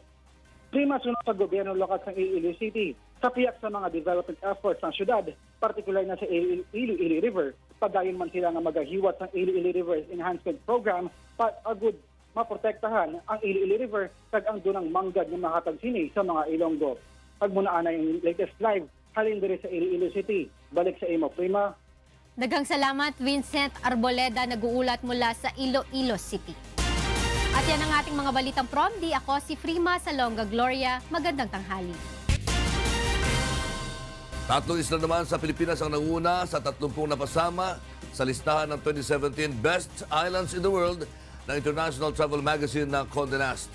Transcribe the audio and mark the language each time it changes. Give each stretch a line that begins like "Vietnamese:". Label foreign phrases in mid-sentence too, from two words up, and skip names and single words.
Hiligaynon: Prima sunod sa gobyerno lokal sa Iloilo City, sa piyak sa mga development efforts ng syudad, partikular na sa Iloilo River, padayon man sila nga magahiwat sa Iloilo River Enhancement Program para agud maprotektahan ang Iloilo River kag ang dunang manggad nga mahatag sini sa mga Ilonggo. Pag muna na yung latest live, halin diri sa Iloilo City. Balik sa imo, Prima.
Filipino: Daghang salamat, Vincent Arboleda, nag-uulat mula sa Iloilo City. At yan ang ating mga balitang Promdi. Ako si Frima Salonga Gloria. Magandang tanghali. Tatlong isla naman sa Pilipinas ang nanguna sa 30 napasama sa listahan ng 2017 Best Islands in the World ng International Travel Magazine na Condé Nast.